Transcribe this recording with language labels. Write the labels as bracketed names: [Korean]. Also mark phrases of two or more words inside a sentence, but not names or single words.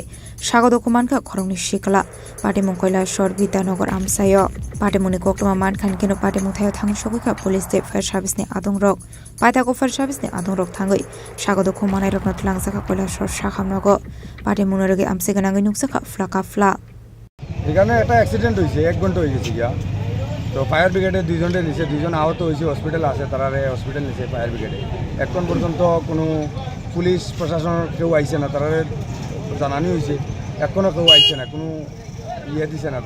[Kok Borok] sagodo kuman ka khorongni sikala pati mungkoila shor Bidyanogor amsayo pati muni koktoma mankhan keno pati mungthayo thang sogika police te [English] fire service [Kok Borok] ni adongrok paithako [English] fire service [Kok Borok] ni adongrok thangai sagodo kumanai rokna tlangjaka koila shor sakhamnogo pati munaroge amse ganangai nuksaka flaka fla [Bangla] এখানে একটা অ্যাক্সিডেন্ট হয়েছে, 1 ঘন্টা হয়ে গেছে গিয়া। তো [English] fire brigade [Bangla] দুইজনে নিছে, দুইজন আহত হয়েছে, হসপিটাল আছে, তারা হসপিটাল নিছে [English] fire brigade. [Bangla] এখন পর্যন্ত কোনো পুলিশ প্রশাসনের কেউ আইছে না, তারা জানানি হয়েছে, এখনও কেউ আইছে না, কোনো ইয়ে দিছে না।